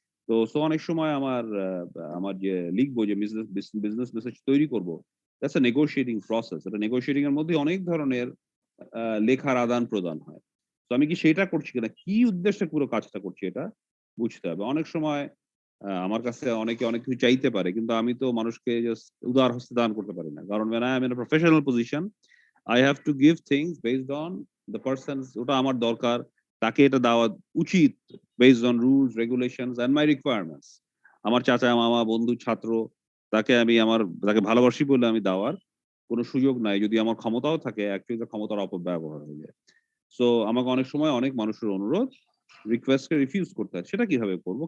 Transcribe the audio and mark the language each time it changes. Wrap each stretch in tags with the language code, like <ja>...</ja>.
<bn>তো অনেক সময় আমার যে লিখবো, যে বিজনেস মেসেজ তৈরি করব,</bn> <en>That's a negotiating process.</en> <bn>এটা নেগোশিয়েটিং এর মধ্যে অনেক ধরনের লেখার আদান প্রদান হয়। তো আমি কি সেটা করছি কিনা, কি উদ্দেশ্যে পুরো কাজটা করছি, এটা বুঝতে হবে। অনেক সময় আমার কাছে অনেকে অনেক কিছু চাইতে পারে, কিন্তু আমি তো মানুষকে জাস্ট উদার হস্তে দান করতে পারি না।</bn> <en>কারণ when I am in a professional position, I have to give things based on the person's,</en> <bn>ওটা আমার দরকার, তাকে এটা দেওয়া উচিত</bn> <en>based on rules, regulations and my requirements.</en> <bn>আমার চাচা, মামা, বন্ধু, ছাত্র, তাকে ভালোবাসি বলে আমি দেওয়ার কোনো সুযোগ নাই। যদি আমার ক্ষমতাও থাকে, অ্যাকচুয়ালি ক্ষমতার অপব্যবহার হয়ে যায়। সো আমাকে অনেক সময় অনেক মানুষের অনুরোধ, রিকোয়েস্টকে রিফিউজ করতে হয়। সেটা কিভাবে করব?</bn>